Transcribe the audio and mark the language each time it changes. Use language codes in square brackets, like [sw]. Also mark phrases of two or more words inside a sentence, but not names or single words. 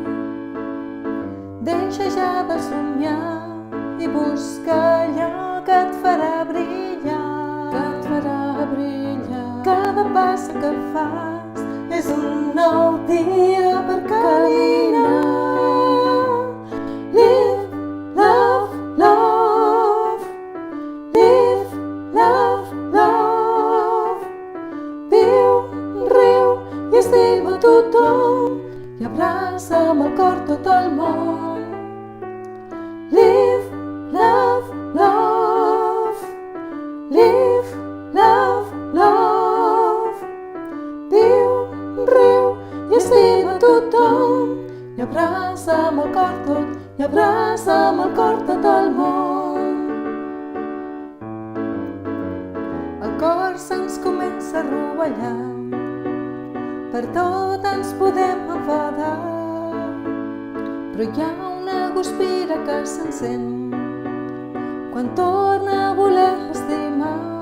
[ca] Deixa ja de somiar i busca allò que et farà brillar, que et farà brillar. Cada pas que fas és un nou dia per caminar. [en] Live, love, love. Live, love, love. [ca] Viu, riu i estima tothom i abraça amb el cor tot el món. [en] Live, love, love. Live, love, love. [ca] Viu, riu i estima tothom i abraça amb el cor tot, i abraça amb el cor tot el món. El cor se'ns comença a rovellar, per tot ens podem enfadar, però hi ha una guspira que s'encén quan torna a voler estimar.